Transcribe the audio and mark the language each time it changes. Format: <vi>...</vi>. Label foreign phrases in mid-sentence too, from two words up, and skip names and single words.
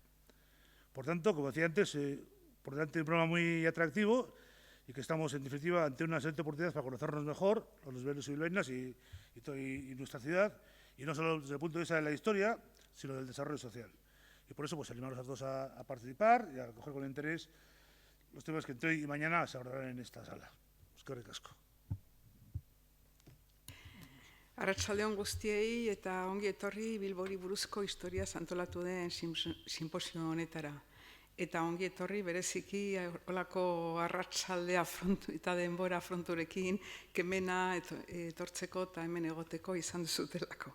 <es>Por tanto, como decía antes, por delante un programa muy atractivo y que estamos, en definitiva, ante una excelente oportunidad para conocernos mejor, los bilbaínos y bilbaínas y nuestra ciudad, y no solo desde el punto de vista de la historia, sino del desarrollo social. Y por eso, pues, animarlos a todos a participar y a recoger con interés los temas que entre hoy y mañana se abordarán en esta sala.</es> <eu>Eskerrik asko. Arratsaldeon guztiei eta ongi etorri Bilbori buruzko historia antolatu den simposio honetara. Eta ongi etorri bereziki olako arratsalde afrontu eta denbora afronturekin kemena etortzeko eta hemen egoteko izan duzutelako.</eu>